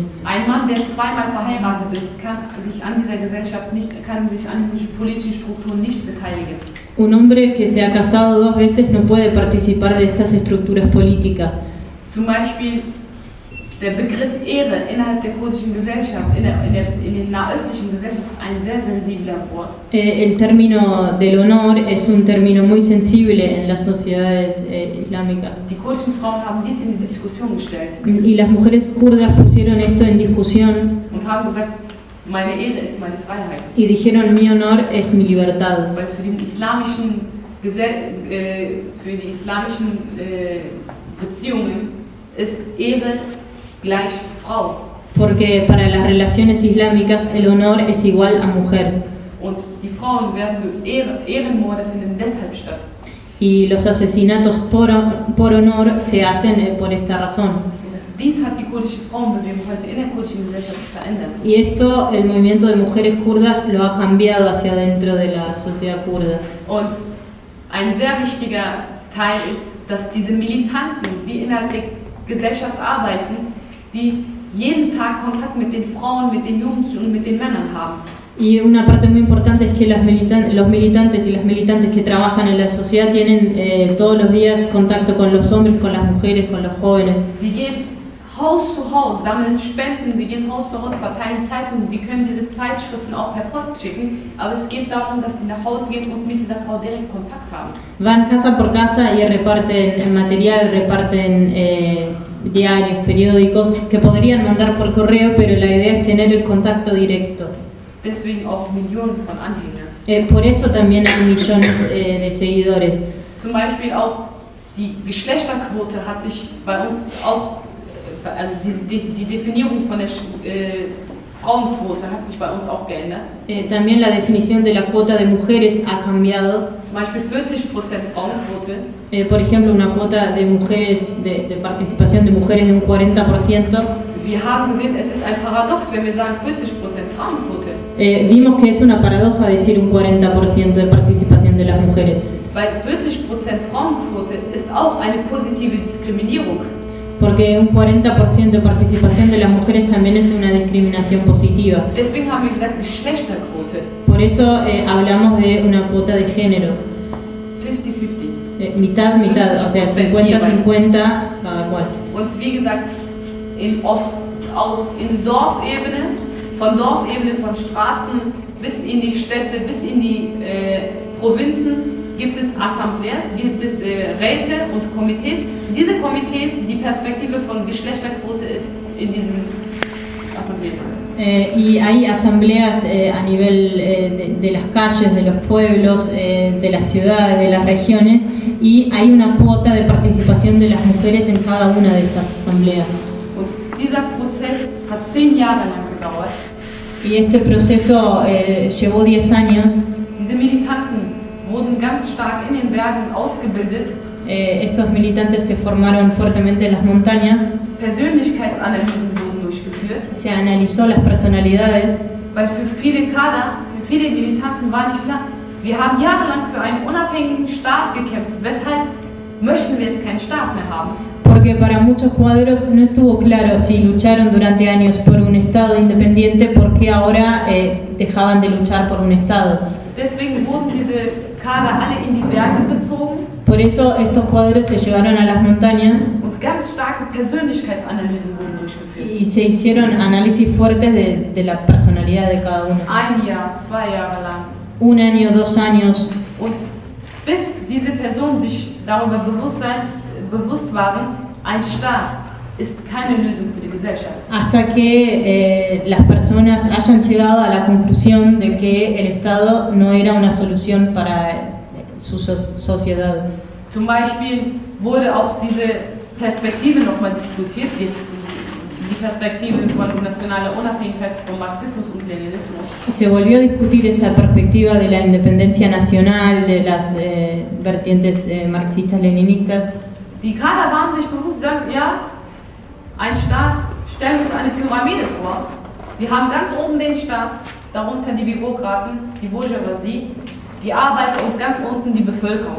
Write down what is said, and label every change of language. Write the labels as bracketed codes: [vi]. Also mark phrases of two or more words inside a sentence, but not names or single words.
[de] Ein Mann, der zweimal verheiratet ist, kann sich an diesen politischen Strukturen nicht beteiligen. [es] Un hombre que se ha casado 2 veces no puede participar de estas estructuras políticas. [de] Zum Beispiel der Begriff Ehre innerhalb der kurdischen Gesellschaft, in den nahöstlichen Gesellschaften, ein sehr sensibler Wort. [es] El término del honor es un término muy sensible en las sociedades islámicas. [de] Die kurdischen Frauen haben dies in die Diskussion gestellt. [es] Y las mujeres kurdas pusieron esto en discusión. [de] Und haben gesagt, meine Ehre ist meine Freiheit. [es] Y dijeron, mi honor es mi libertad. [de] Weil für die islamischen Beziehungen ist Ehre gleich Frau. [es] Porque para las relaciones islámicas el honor es igual a mujer. [de] Und die Frauen werden Ehrenmorde finden deshalb statt. [es] Y los asesinatos por honor se hacen por esta razón. [de] Dies hat die kurdische Frauenbewegung heute in der kurdischen Gesellschaft verändert. [es] Y esto el movimiento de mujeres kurdas lo ha cambiado hacia dentro de la sociedad kurda. [de] Und ein sehr wichtiger Teil ist, dass diese Militanten, die innerhalb der Gesellschaft arbeiten, die jeden Tag Kontakt mit den Frauen, mit den Jugendlichen und mit den Männern haben. [es] Y una parte muy importante es que los militantes y las militantes que trabajan en la sociedad tienen todos los días contacto con los hombres, con las mujeres, con los jóvenes. [de] Sie gehen Haus zu Haus, sammeln Spenden, sie gehen Haus zu Haus, verteilen Zeitungen, die können diese Zeitschriften auch per Post schicken, aber es geht darum, dass sie nach Hause gehen und mit dieser Frau direkt Kontakt haben. [es] Van casa por casa y reparten material, reparten diarios, periódicos que podrían mandar por correo, pero la idea es tener el contacto directo. [de] Deswegen auch Millionen von Anhängern. [es] Por eso también hay millones de seguidores. [de] Zum Beispiel auch die Geschlechterquote hat sich bei uns auch, also die Definierung von der Frauenquote hat sich bei uns auch geändert. [es] También la definición de la cuota de mujeres ha cambiado. [de] Zum Beispiel 40% Frauenquote. [es] Por ejemplo, una cuota de mujeres, de participación de mujeres de un 40%. [de] Wir haben gesehen, es ist ein Paradox, wenn wir sagen 40% Frauenquote. [es] Vimos que es una paradoja decir un 40% de participación de las mujeres. [de] Weil 40% Frauenquote ist auch eine positive Diskriminierung. [es] Porque un 40% de participación de las mujeres también es una discriminación positiva. [de] Deswegen haben wir gesagt Geschlechterquote. [es] Por eso hablamos de una cuota de género. 50-50. Mitad, o sea, 50-50 cada cual. [de] Und wie gesagt, in Dorfebene, von Straßen bis in die Städte, bis in die Provinzen gibt es Assemblees, gibt es Räte und Komitees. Diese Komitees, die Perspektive von Geschlechterquote ist in diesen Assemblees. [es] Y hay asambleas a nivel de las calles, de los pueblos, de las ciudades, de las regiones, y hay una cuota de participación de las mujeres en cada una de estas asambleas. [de] Und dieser Prozess hat 10 Jahre lang gedauert. [es] Y este proceso llevó 10 años. [de] Diese Militanten wurden ganz stark in den Bergen ausgebildet. [es] Estos militantes se formaron fuertemente en las montañas. [de] Persönlichkeitsanalysen wurden durchgeführt. [es] Se analizó las personalidades. [de] Weil für viele Kader, für viele Militanten war nicht klar, wir haben jahrelang für einen unabhängigen Staat gekämpft. Weshalb möchten wir jetzt keinen Staat mehr haben? [es] Porque para muchos cuadros no estuvo claro si lucharon durante años por un Estado independiente, por qué ahora dejaban de luchar por un Estado. [de] Deswegen wurden diese Kader alle in die Berge gezogen. [es] Por eso estos cuadros se llevaron a las montañas [de] Und ganz starke Persönlichkeitsanalysen wurden durchgeführt. [es] y se hicieron análisis fuertes de la personalidad de cada uno. [de] 1 Jahr, 2 Jahre lang. [es] 1 año, 2 años. [de] Und bis diese Personen sich darüber bewusst waren, ein Staat ist keine Lösung für die Gesellschaft. [es] Hasta que las personas hayan llegado a la conclusión de que el Estado no era una solución para su sociedad. [de] Zum Beispiel wurde auch diese Perspektive nochmal diskutiert, die Perspektive von nationaler Unabhängigkeit, von Marxismus und Leninismus. [es] Se volvió a discutir esta perspectiva de la independencia nacional, de las vertientes marxistas-leninistas. [de] Die Kader waren sich bewusst, sagten, ja, ein Staat, stellen wir uns eine Pyramide vor. Wir haben ganz oben den Staat, darunter die Bürokraten, die Bourgeoisie, die Arbeiter und ganz unten die Bevölkerung.